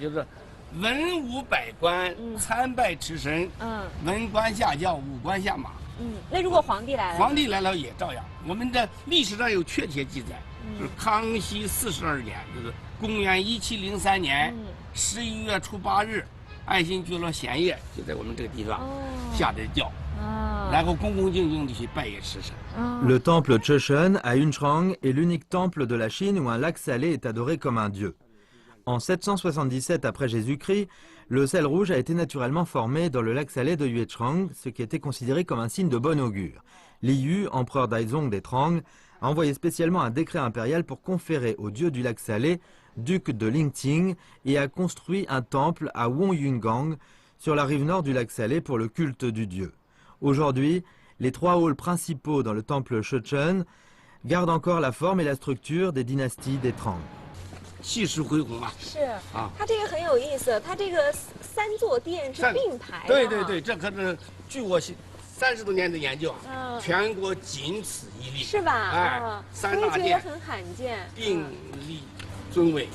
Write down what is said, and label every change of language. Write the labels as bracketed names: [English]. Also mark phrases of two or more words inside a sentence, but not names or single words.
[Chinese] 就是文武百官参拜吃神，文官下轿，武官下马。那如果皇帝来了？皇帝来了也照样。我们的历史上有确切记载，就是康熙42年，就是公元1703年11月初8日，爱新觉罗贤业就在我们这个地方下的轿。 [French] Le temple Choshen à Yunchang est l'unique temple de la Chine où un lac salé est adoré comme un dieu. En 777 après Jésus-Christ, le sel rouge a été naturellement formé dans le lac salé de Yuechang, ce qui était considéré comme un signe de bon augure. Li Yu, empereur d'Aizong des Trang, a envoyé spécialement un décret impérial pour conférer au dieu du lac salé, duc de Lingting, et a construit un temple à Wongyungang, sur la rive nord du lac salé pour le culte du dieu. Aujourd'hui, les trois halls principaux dans le temple Choshen gardent encore la forme et la structure des dynasties des Trang. [Chinese] 气势恢宏啊！是啊，它这个很有意思，它这个三座殿是并排的。对，这可是据我30多年的研究啊，全国仅此一例。是吧？哎，三大殿很罕见，并立尊位。